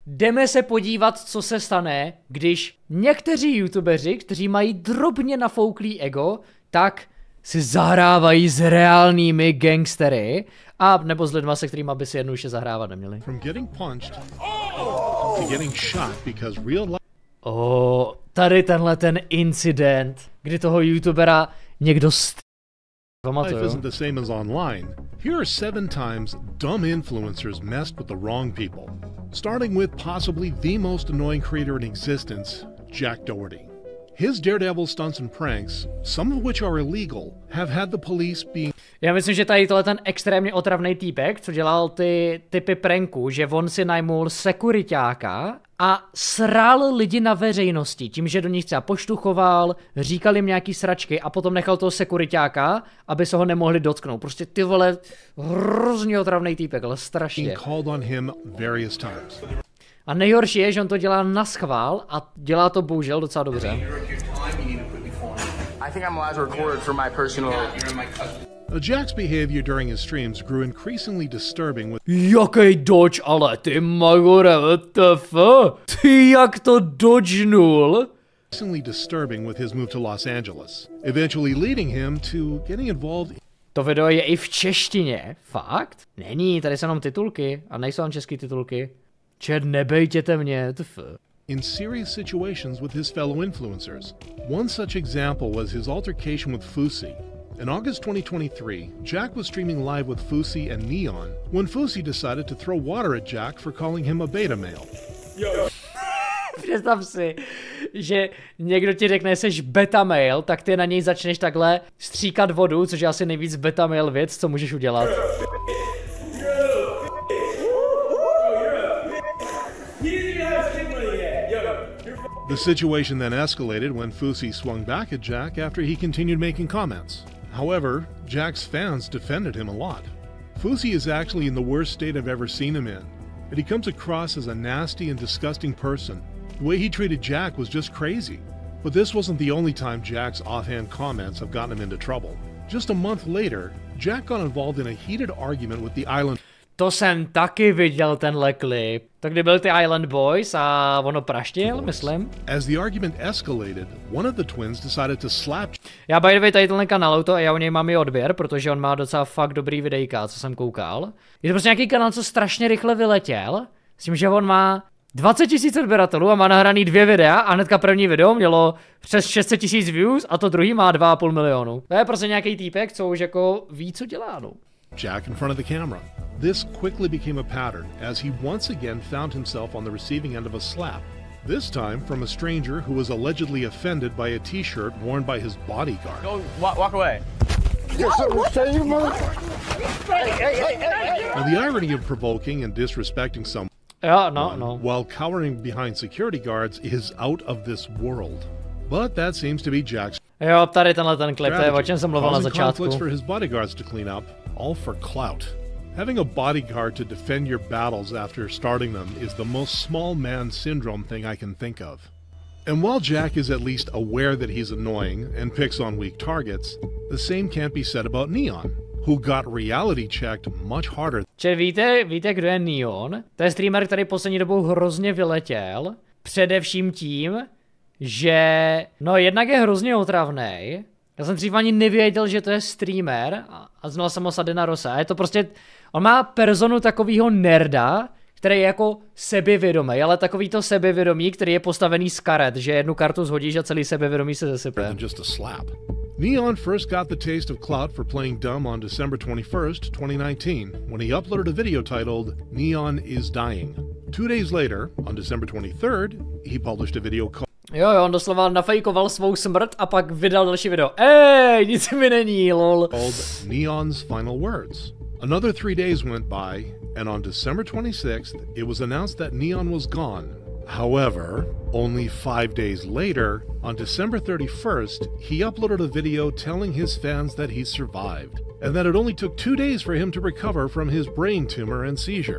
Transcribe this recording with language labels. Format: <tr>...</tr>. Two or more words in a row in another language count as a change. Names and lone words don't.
<cs>jdeme se podívat, co se stane, když někteří youtubeři, kteří mají drobně nafouklý ego, tak si zahrávají s reálnými gangstery, a nebo s lidma, se kterými by si jednoduše zahrávat neměli. Tady tenhle ten incident, kdy toho youtubera někdo</cs> <en>Life isn't the same as online. Here are 7 times dumb influencers messed with the wrong people. Starting with possibly the most annoying creator in existence, Jack Doherty. His daredevil stunts and pranks, some of which are illegal, have had the police being...</en> <cs>Já myslím, že tady tohle ten extrémně otravný týpek, co dělal ty typy pranků, že on si najmul sekuriťáka a sral lidi na veřejnosti tím, že do nich třeba poštuchoval, říkal jim nějaký sračky a potom nechal toho sekuriťáka, aby se ho nemohli dotknout. Prostě ty vole, hrozně otravný týpek, ale strašně. A nejhorší je, že on to dělá naschvál a dělá to bohužel docela dobře.</cs> <en>Jack's behavior during his streams grew increasingly disturbing with...</en> <cs>Jaký dodge, ale ty magore,</cs> <en>what the fuck?</en> <cs>Ty jak to dodgenul?</cs> <en>Increasingly disturbing with his move to Los Angeles, eventually leading him to getting involved...</en> <cs>To video je i v češtině, fakt? Není, tady jsou jenom titulky a nejsou tam český titulky. Čet, nebejtěte mě,</cs> <en>in serious situations with his fellow influencers. One such example was his altercation with Fusi. In August 2023, Jack was streaming live with Fusi and Neon when Fusi decided to throw water at Jack for calling him a beta male.</en> <cs>Představ si, že někdo ti řekne, že jsi</cs> <en>beta male,</en> <cs>tak ty na něj začneš takhle stříkat vodu, což je asi nejvíc</cs> <en>beta male</en> <cs>věc, co můžeš udělat.</cs> <en>The situation then escalated when Fusi swung back at Jack after he continued making comments. However, Jack's fans defended him a lot. Fusi is actually in the worst state I've ever seen him in, and he comes across as a nasty and disgusting person. The way he treated Jack was just crazy. But this wasn't the only time Jack's offhand comments have gotten him into trouble. Just a month later, Jack got involved in a heated argument with the Island...</en> <cs>To jsem taky viděl tenhle klip. To kdy byl ty Island Boys a ono praštil, myslím.</cs> <en>As the argument escalated, one of the twins decided to slap...</en> <cs>Já</cs> <en>by the way</en> <cs>tady tenhle kanál, já u něj mám i odběr, protože on má docela fakt dobrý videjka, co jsem koukal. Je to prostě nějaký kanál, co strašně rychle vyletěl. S tím, že on má 20 000 odběratelů a má nahraný 2 videa a hnedka první video mělo přes 600 000 views a to druhý má 2,5 milionu. To je prostě nějaký týpek, co už jako ví, co dělá, no.</cs> <en>Jack in front of the camera. This quickly became a pattern as he once again found himself on the receiving end of a slap. This time from a stranger who was allegedly offended by a t-shirt worn by his bodyguard. Go, walk away. Now the irony of provoking and disrespecting someone while cowering behind security guards is out of this world. But that seems to be Jack's</en> <cs>jo, tady tenhle ten klip, to je o čem jsem mluvil na začátku.</cs> <en>Conflicts for his bodyguards to clean up, all for clout. Having a bodyguard to defend your battles after starting them is the most small man syndrome thing I can think of. And while Jack is at least aware that he's annoying and picks on weak targets, the same can't be said about Neon, who got reality checked much harder.</en> <cs>Víte, kdo je Neon? To je streamer, který poslední dobou hrozně vyletěl, především tím, že, no jednak je hrozně otravnej. Já jsem dřív ani nevěděl, že to je streamer a znal jsem ho Sadena Rosa. A je to prostě, on má personu takovýho nerda, který je jako sebevědomý, ale takový to sebevědomí, který je postavený z karet, že jednu kartu zhodíš a celý sebevědomí se zesype.</cs> <en>Neon first got the taste of clout for playing dumb on December 21st, 2019, when he uploaded a video titled Neon is Dying. 2 days later, on December 23rd, he published a video called...</en> <cs>Jo, on doslova nafejkoval svou smrt a pak vydal další video. Ej, nic mi není, lol.</cs> <en>Called Neon's Final Words. Another 3 days went by, and on December 26th, it was announced that Neon was gone. However, only 5 days later, on December 31st, he uploaded a video telling his fans that he survived, and that it only took 2 days for him to recover from his brain tumor and seizure.</en>